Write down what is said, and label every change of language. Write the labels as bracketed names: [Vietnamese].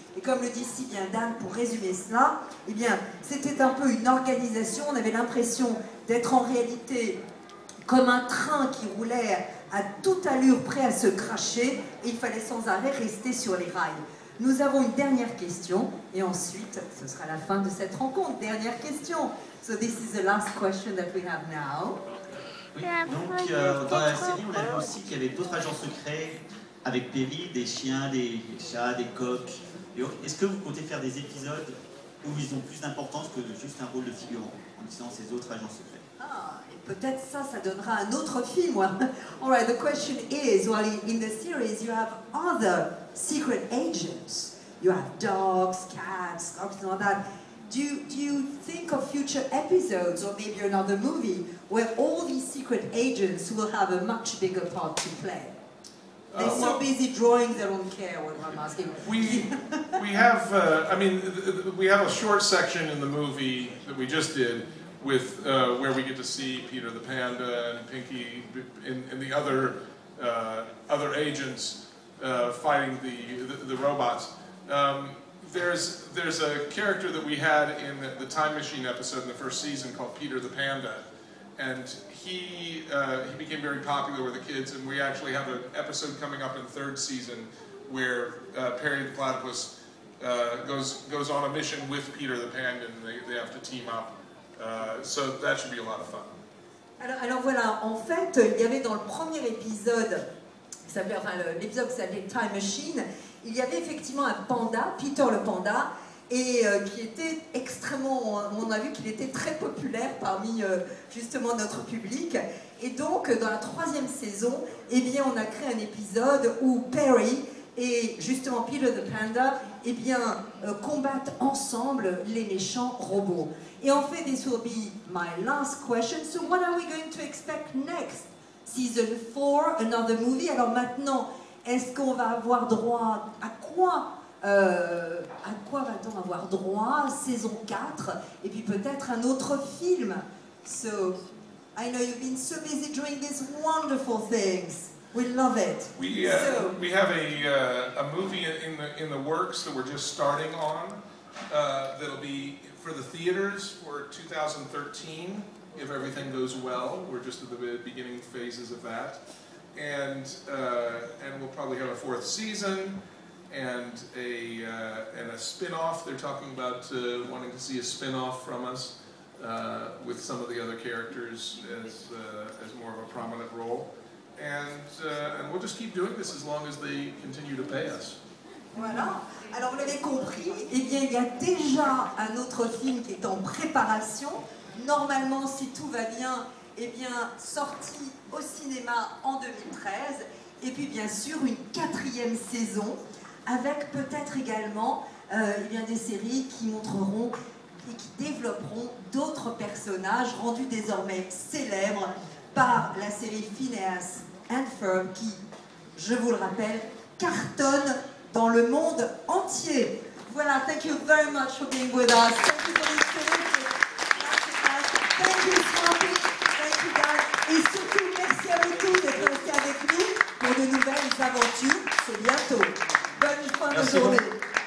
[French] Et comme le dit si bien Dan, pour résumer cela, eh bien, c'était un peu une organisation, on avait l'impression d'être en réalité comme un train qui roulait à toute allure prêt à se cracher, et il fallait sans arrêt rester sur les rails. Nous avons une dernière question et ensuite ce sera la fin de cette rencontre. Dernière question. [English] So this is the last question that we have now. [French] Oui, donc dans la série, on a vu aussi qu'il y avait d'autres agents secrets avec Perry, des chiens, des chats, des coqs. Est-ce que vous comptez faire des épisodes où ils ont plus d'importance que juste un rôle de figurant en utilisant ces autres agents secrets? Ah, et peut-être ça donnera un autre film. [English] All right, the question is, well, in the series you have other secret agents. You have dogs, cats, dogs and all that. Do you think of future episodes or maybe another movie where all these secret agents will have a much bigger part to play? They're so busy drawing, they don't care what I'm asking. We have, we have a short section in the movie that we just did with where we get to see Peter the Panda and Pinky and the other agents fighting the robots. There's a character that we had in the Time Machine episode in the first season called Peter the Panda, and he became very popular with the kids, and we actually have an episode coming up in the third season where Perry the Platypus goes on a mission with Peter the Panda, and they have to team up. So that should be a lot of fun. [French] Alors voilà, en fait, il y avait dans le premier épisode, l'épisode qui s'appelait Time Machine, il y avait effectivement un panda, Peter le panda, et qui était extrêmement, on a vu qu'il était très populaire parmi justement notre public. Et donc dans la troisième saison, eh bien, on a créé un épisode où Perry et justement Peter the Panda eh bien, combattent ensemble les méchants robots. Et en fait, [English] this will be my last question. So what are we going to expect next? Season 4, another movie. [French] Alors maintenant, est-ce qu'on va avoir droit à quoi va-t-on avoir droit? Saison 4, et puis peut-être un autre film. [English] So, I know you've been so busy doing these wonderful things. We love it. We have a movie in the works that we're just starting on. That'll be for the theaters for 2013, if everything goes well. We're just at the beginning phases of that. And we'll probably have a fourth season and a spin-off. They're talking about wanting to see a spin-off from us with some of the other characters as more of a prominent role. And we'll just keep doing this as long as they continue to pay us. [French] Voilà. Alors vous l'avez compris, eh bien il y a déjà un autre film qui est en préparation. Normalement, si tout va bien, eh bien sorti au cinéma en 2013. Et puis bien sûr une 4e saison avec peut-être également eh bien, des séries qui montreront et qui développeront d'autres personnages rendus désormais célèbres par la série Phineas and Ferb qui, je vous le rappelle, cartonne dans le monde entier. [English] Voilà, thank you very much for being with us. Thank you for this terrific podcast. Thank you, Swampy. Thank you, guys. [French] Et surtout, merci à vous tous d'être restés avec nous pour de nouvelles aventures. C'est bientôt. Bonne fin de journée.